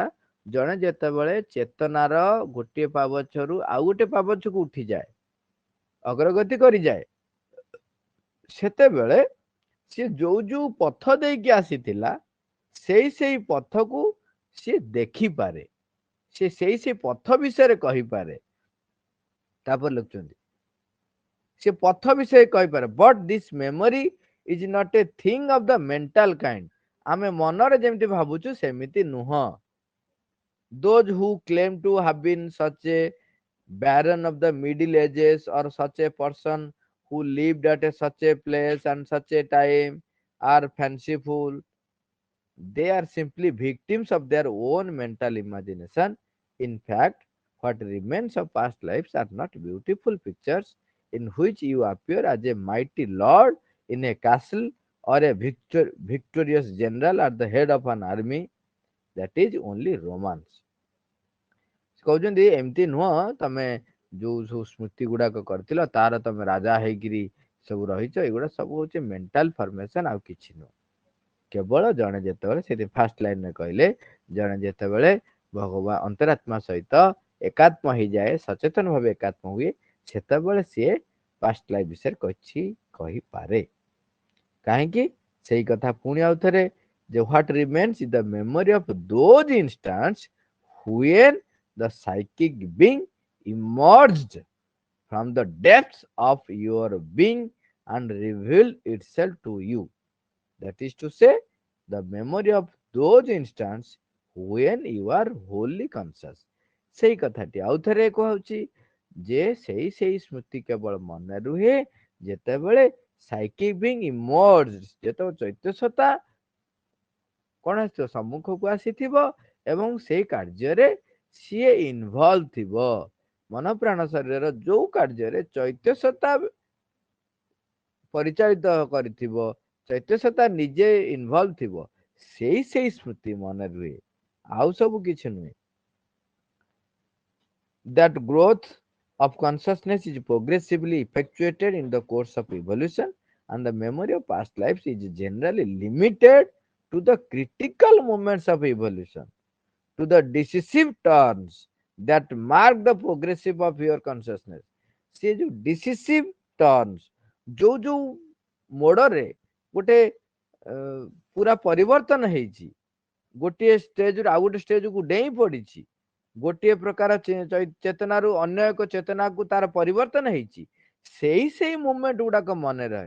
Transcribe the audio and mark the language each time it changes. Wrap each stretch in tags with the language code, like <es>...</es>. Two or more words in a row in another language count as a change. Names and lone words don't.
<or>ଜଣେ ଯେତେବେଳେ ଚେତନାର ଗୋଟିଏ ପାବଚ୍ଛରୁ ଆଉ ଗୋଟେ ପାବଚ୍ଛକୁ ଉଠିଯାଏ, ଅଗ୍ରଗତି କରିଯାଏ, ସେତେବେଳେ ସିଏ ଯୋଉ ଯୋଉ ପଥ ଦେଇକି ଆସିଥିଲା, ସେଇ ପଥକୁ ସିଏ ଦେଖିପାରେ, ସେ ସେଇ ପଥ ବିଷୟରେ କହିପାରେ। ତାପରେ ଲେଖୁଛନ୍ତି, ସେ ପଥ ବିଷୟରେ କହିପାରେ,</or> <en>but this memory is not a thing of the mental kind.</en> <or>ଆମେ ମନରେ ଯେମିତି ଭାବୁଛୁ ସେମିତି ନୁହଁ।</or> <en>Those who claim to have been such a baron of the middle ages, or such a person who lived at such a place and such a time, are fanciful. They are simply victims of their own mental imagination. In fact, what remains of past lives are not beautiful pictures in which you appear as a mighty lord in a castle, or a victorious general at the head of an army. That is only romance.</en> <or>କହୁଛନ୍ତି ଏମିତି ନୁହଁ, ତମେ ଯୋଉ ସବୁ ସ୍ମୃତି ଗୁଡାକ କରିଥିଲ, ତାର ତମେ ରାଜା ହେଇକିରି ସବୁ ରହିଛ, ଏଗୁଡା ସବୁ ହଉଛି</or> <en>mental formation,</en> <or>ଆଉ କିଛି ନୁହଁ। କେବଳ ଜଣେ ଯେତେବେଳେ, ସେଠି ଫାର୍ଷ୍ଟ ଲାଇନରେ କହିଲେ, ଜଣେ ଯେତେବେଳେ ଭଗବାନ ଅନ୍ତରାତ୍ମା ସହିତ ଏକାତ୍ମ ହେଇଯାଏ, ସଚେତନ ଭାବେ ଏକାତ୍ମ ହୁଏ, ସେତେବେଳେ ସିଏ</or> <en>past life</en> <or>ବିଷୟରେ କହିପାରେ। କାହିଁକି? ସେଇ କଥା ପୁଣି ଆଉ ଥରେ, ଯେ</or> <en>what remains is the memory of those instants when the psychic being emerged from the depths of your being and revealed itself to you. that is to say the memory of those instants when you are wholly conscious।</en> <or>ସେଇ କଥାଟି ଆଉ ଥରେ କହୁଛି ଯେ ସେଇ ସ୍ମୃତି କେବଳ ମନେ ରୁହେ ଯେତେବେଳେ</or> <en>psychic being emerge,</en> <or>ଯେତେବେଳେ ଚୈତ୍ୟ ସତ୍ତା କଣ ଆସିଥିବ ସମ୍ମୁଖକୁ ଆସିଥିବ ଏବଂ ସେଇ କାର୍ଯ୍ୟରେ ସିଏ ଇନଭଲ୍ଭ ଥିବ। ମନ ପ୍ରାଣ ଶରୀରର ଯୋଉ କାର୍ଯ୍ୟରେ ଚୈତ୍ୟ ସତ୍ତା ପରିଚାଳିତ କରିଥିବ, ଚୈତ୍ୟ ସତ୍ତା ନିଜେ ଇନଭଲ୍ଭ ଥିବ, ସେଇ ସ୍ମୃତି ମନେ ରୁହେ, ଆଉ ସବୁ କିଛି ନୁହେଁ।</or> <en>That growth of consciousness is progressively effectuated in the course of evolution, and the memory of past lives is generally limited to the critical moments of evolution, to the decisive turns that mark the progressive of your consciousness।</en> <or>ସେ ଯୋଉ</or> <en>decisive turns,</en> <or>ଯୋଉ ଯୋଉ ମୋଡରେ ଗୋଟେ ପୁରା ପରିବର୍ତ୍ତନ ହେଇଛି, ଗୋଟିଏ ଷ୍ଟେଜରୁ ଆଉ ଗୋଟେ ଷ୍ଟେଜକୁ ଡେଇଁ ପଡିଛି, ଗୋଟିଏ ପ୍ରକାର ଚେତନାରୁ ଅନ୍ୟ ଏକ ଚେତନାକୁ ତାର ପରିବର୍ତ୍ତନ ହେଇଛି, ସେଇ ମୁଭମେଣ୍ଟ ଗୁଡାକ ମନେ ରହେ।</or>